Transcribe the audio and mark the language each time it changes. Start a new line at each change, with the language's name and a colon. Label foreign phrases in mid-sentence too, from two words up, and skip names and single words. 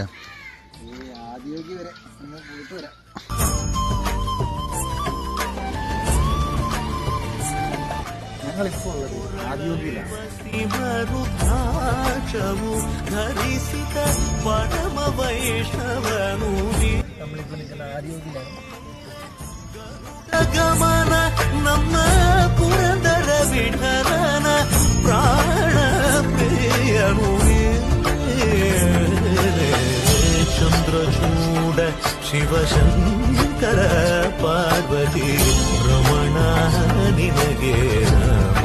Malayalam: ആദിയോഗി വരെ പോയിട്ട് വരാം. ഞങ്ങളിപ്പോ ഉള്ളത് ആദിയോഗിയിലാണ്. നമ്മളിപ്പോ നിൽക്കുന്ന ആദിയോഗിയിലാണ്.
Kannada: ಗಮನ ನಮ್ಮ ಪುರಂದರ ವಿಠಲನ ಪ್ರಾಣ ಪ್ರಿಯನು ಚಂದ್ರಚೂಡ ಶಿವಶಂಕರ ಪಾರ್ವತಿ ರಮಣ ನಿನಗೆ